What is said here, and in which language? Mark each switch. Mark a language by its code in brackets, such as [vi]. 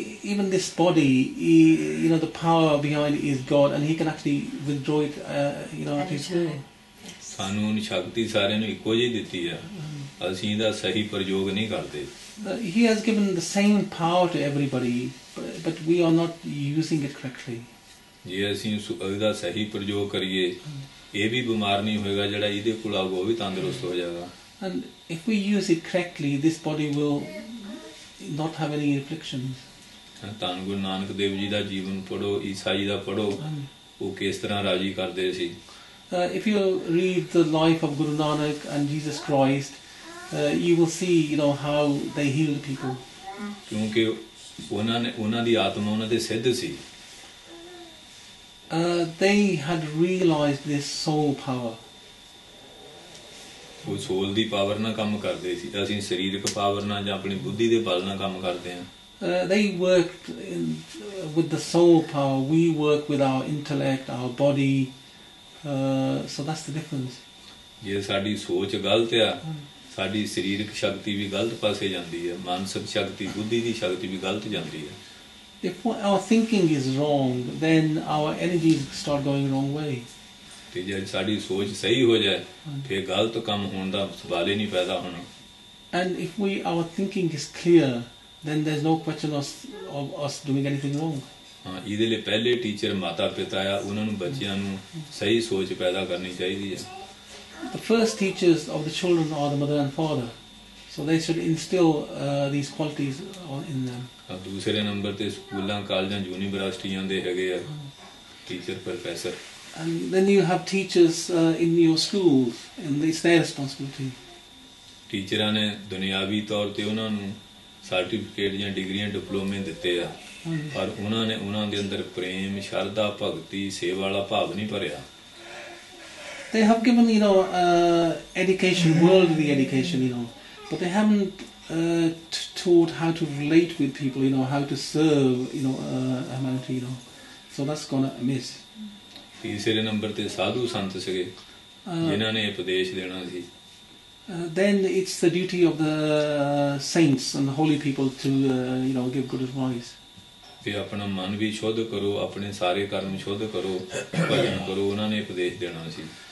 [en] Even this body, the power behind it is God, and He can actually withdraw it, at His will. [pa] ਸਾਨੂੰ ਸ਼ਕਤੀ ਸਾਰਿਆਂ ਨੂੰ ਇੱਕੋ ਜਿਹੀ ਦਿੱਤੀ ਆ, ਅਸੀਂ ਇਹਦਾ ਸਹੀ ਪ੍ਰਯੋਗ ਨਹੀਂ ਕਰਦੇ। [en] He has given the same power to everybody, but we are not using it correctly. [pa] ਜੇ ਅਸੀਂ ਇਹਦਾ ਸਹੀ ਪ੍ਰਯੋਗ ਕਰੀਏ, ਇਹ ਵੀ ਬਿਮਾਰ ਨਹੀਂ ਹੋਏਗਾ, ਜਿਹੜਾ ਇਹਦੇ ਕੋਲ ਆਊਗਾ ਉਹ ਵੀ ਤੰਦਰੁਸਤ ਹੋ ਜਾਏਗਾ। [en] And if we use it correctly, this body will not have any afflictions. [pa] ਧੰਨ ਗੁਰੂ ਨਾਨਕ ਦੇਵ ਜੀ ਦਾ ਜੀਵਨ ਪੜ੍ਹੋ, ਈਸਾ ਜੀ ਦਾ ਪੜ੍ਹੋ, ਉਹ ਕਿਸ ਤਰ੍ਹਾਂ ਰਾਜੀ ਕਰਦੇ ਸੀ। [en] If you read the life of Guru Nanak and Jesus Christ, you will see, how they healed people. [pa] ਕਿਉਂਕਿ ਉਹਨਾਂ ਦੀ ਆਤਮਾ ਉਹਨਾਂ ਦੇ ਸਿੱਧ ਸੀ। [en] They had realized this soul power. [pa] ਉਹ ਸੋਲ ਦੀ ਪਾਵਰ ਨਾਲ ਕੰਮ ਕਰਦੇ ਸੀ, ਅਸੀਂ ਸਰੀਰਕ ਪਾਵਰ ਨਾਲ ਜਾਂ ਆਪਣੀ ਬੁੱਧੀ ਦੇ ਬਲ ਨਾਲ ਕੰਮ ਕਰਦੇ ਹਾਂ। [en] They worked with the soul power. We work with our intellect, our body. So that's the difference. [pa] ਜੇ ਸਾਡੀ ਸੋਚ ਗਲਤ ਆ, ਸਾਡੀ ਸਰੀਰਕ ਸ਼ਕਤੀ ਵੀ ਗਲਤ ਪਾਸੇ ਜਾਂਦੀ ਹੈ, ਮਾਨਸਿਕ ਸ਼ਕਤੀ, ਬੁੱਧੀ ਦੀ ਸ਼ਕਤੀ ਵੀ ਗਲਤ ਜਾਂਦੀ ਹੈ। [en] If our thinking is wrong, then our energies start going the wrong way. [pa] ਤੇ ਜੇ ਸਾਡੀ ਸੋਚ ਸਹੀ ਹੋ ਜਾਏ, ਫਿਰ ਗਲਤ ਕੰਮ ਹੋਣ ਦਾ ਸਵਾਲ ਹੀ ਨਹੀਂ ਪੈਦਾ ਹੋਣਾ। [en] And if our thinking is clear, then there's no question of us doing anything wrong. [pa] ਹਾਂ, ਇਹਦੇ ਲਈ ਪਹਿਲੇ ਟੀਚਰ ਮਾਤਾ ਪਿਤਾ ਆ, ਉਹਨਾਂ ਨੂੰ ਬੱਚਿਆਂ ਨੂੰ ਸਹੀ ਸੋਚ ਪੈਦਾ ਕਰਨੀ ਚਾਹੀਦੀ ਹੈ। [en] The first teachers of the children are the mother and father, so they should instill these qualities in them. [pa] ਦੂਸਰੇ ਨੰਬਰ ਤੇ ਸਕੂਲਾਂ, ਕਾਲਜਾਂ, ਯੂਨੀਵਰਸਿਟੀਆਂ ਦੇ ਹੈਗੇ ਆ teacher, professor. [en] And then you have teachers in your schools, and it's their responsibility. [pa] ਟੀਚਰਾਂ ਨੇ ਦੁਨਿਆਵੀ ਤੌਰ ਤੇ ਉਹਨਾਂ ਨੂੰ ਸਰਟੀਫਿਕੇਟ ਜਾਂ ਡਿਗਰੀਆਂ, ਡਿਪਲੋਮੇ ਦਿੱਤੇ ਆ, ਪਰ ਉਹਨਾਂ ਨੇ ਉਹਨਾਂ ਦੇ ਅੰਦਰ ਪ੍ਰੇਮ, ਸ਼ਰਧਾ, ਭਗਤੀ, ਸੇਵਾ ਵਾਲਾ ਭਾਵ ਨਹੀਂ ਭਰਿਆ। [en] They have given, education, worldly education, but they haven't taught how to relate with people, how to serve, humanity, so that's gone amiss. [pa] ਤੀਸਰੇ ਨੰਬਰ ਤੇ ਸਾਧੂ ਸੰਤ ਸੀਗੇ, ਜਿਨ੍ਹਾਂ ਨੇ ਉਪਦੇਸ਼ ਦੇਣਾ ਸੀ। [en] Then it's the duty of the saints and the holy people to, give good advice. [pa] ਤੇ ਆਪਣਾ ਮਨ ਵੀ ਸ਼ੁੱਧ ਕਰੋ, ਆਪਣੇ ਸਾਰੇ ਕਰਮ ਸ਼ੁੱਧ ਕਰੋ, ਭਜਨ ਕਰੋ, ਉਹਨਾਂ ਨੇ ਉਪਦੇਸ਼ ਦੇਣਾ ਸੀ।